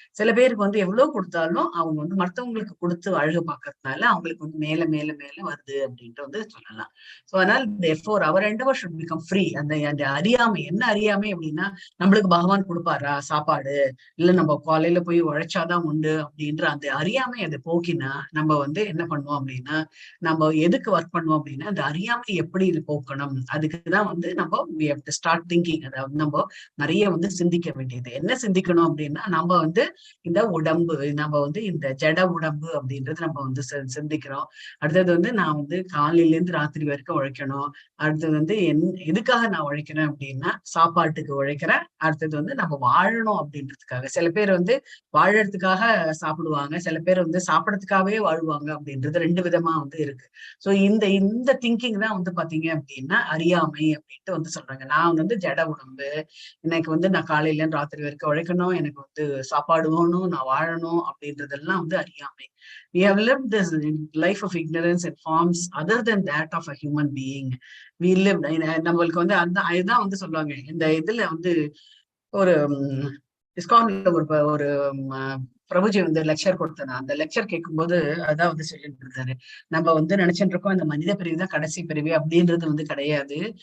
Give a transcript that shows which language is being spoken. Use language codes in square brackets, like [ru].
[ta] சில பேருக்கு வந்து எவ்வளவு கொடுத்தாலும் அவங்க வந்து மற்றவங்களுக்கு கொடுத்து அழகு பார்க்கறதுனால அவங்களுக்கு வந்து மேல மேல மேல வருது அப்படின்ட்டு வந்து சொல்லலாம். சோ அதனால [en] therefore our endeavor should become free. [ta] அந்த அறியாமை என்ன அறியாமை அப்படின்னா நம்மளுக்கு பகவான் கொடுப்பாரா சாப்பாடு, இல்ல நம்ம காலையில போய் உழைச்சாதான் உண்டு அப்படின்ற அந்த அறியாமை அதை போக்கினா நம்ம வந்து என்ன பண்ணுவோம் அப்படின்னா நம்ம எதுக்கு ஒர்க் பண்ணுவோம் அப்படின்னா அந்த அறியாமை எப்படி போக்கணும் அதுக்குதான் வந்து நம்ம [en] we have to start thinking. [ta] அதாவது நம்ம நிறைய வந்து சிந்திக்க வேண்டியது என்ன சிந்திக்கணும் அப்படின்னா நம்ம வந்து இந்த உடம்பு நம்ம வந்து இந்த ஜட உடம்பு அப்படின்றது நம்ம வந்து சிந்திக்கிறோம். அடுத்தது வந்து நான் வந்து காலையில இருந்து ராத்திரி வரைக்கும் உழைக்கணும். அடுத்தது வந்து எதுக்காக நான் உழைக்கிறேன் அப்படின்னா சாப்பாட்டுக்கு உழைக்கிறேன். அடுத்தது வந்து நம்ம வாழணும் அப்படின்றதுக்காக. சில பேர் வந்து வாழறதுக்காக சாப்பிடுவாங்க, சில பேர் வந்து சாப்பிடறதுக்காகவே வாழ்வாங்க அப்படின்றது 2 விதமா வந்து இருக்கு. சோ இந்த திங்கிங் தான் வந்து பாத்தீங்க அப்படின்னா அறியாமை அப்படின்ட்டு வந்து சொல்றாங்க. நான் வந்து ஜட உடம்பு, எனக்கு வந்து நான் காலையில இருந்து ராத்திரி வரைக்கும் உழைக்கணும், எனக்கு வந்து சாப்பாடு வேணும், நான் வாழணும் அப்படின்றதெல்லாம் வந்து அறியாமை. [en] We have lived this life of ignorance in forms other than that of a human being. We lived [ta] நம்மளுக்கு வந்து அதுதான் வந்து சொல்லுவாங்க. இந்த இதுல வந்து ஒரு இஸ்கான்ல ஒரு பிரபுஜி வந்து லெக்சர் கொடுத்தாரு. அந்த லெக்சர் கேட்கும்போது அதான் வந்து சொல்லிட்டு இருந்தாரு, நம்ம வந்து நினைச்சிட்டு இருக்கோம் இந்த மனித பிரிவு தான் கடைசி பிரிவு அப்படின்றது வந்து கிடையாது.